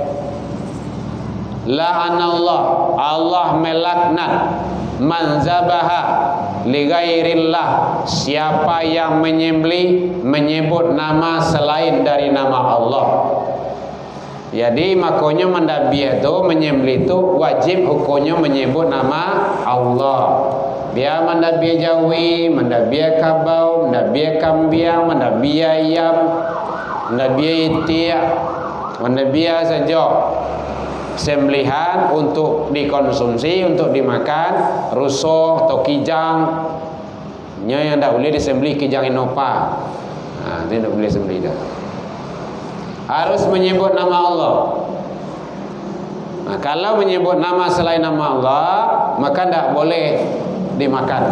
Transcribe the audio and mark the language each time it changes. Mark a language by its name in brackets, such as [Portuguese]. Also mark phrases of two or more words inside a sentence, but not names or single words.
[Indonesian] La'anallah, Allah melaknat [Arabic] man zabaha li ghairillah, [Indonesian] siapa yang menyembelih menyebut nama selain dari nama Allah. Jadi makanya mendabiah itu menyembelih itu wajib hukumnya menyebut nama Allah. Dia mendabiah jawi, mendabiah kabau, mendabiah kambiang, mendabiah ayam, mendabiah itik, mendabiah saja sembelihan untuk dikonsumsi, untuk dimakan, rusuh atau kijang. Yang tidak boleh disembelih kijang inopa. Nah, itu tidak boleh sembelih dah. Harus menyebut nama Allah. Nah, kalau menyebut nama selain nama Allah, maka tidak boleh dimakan.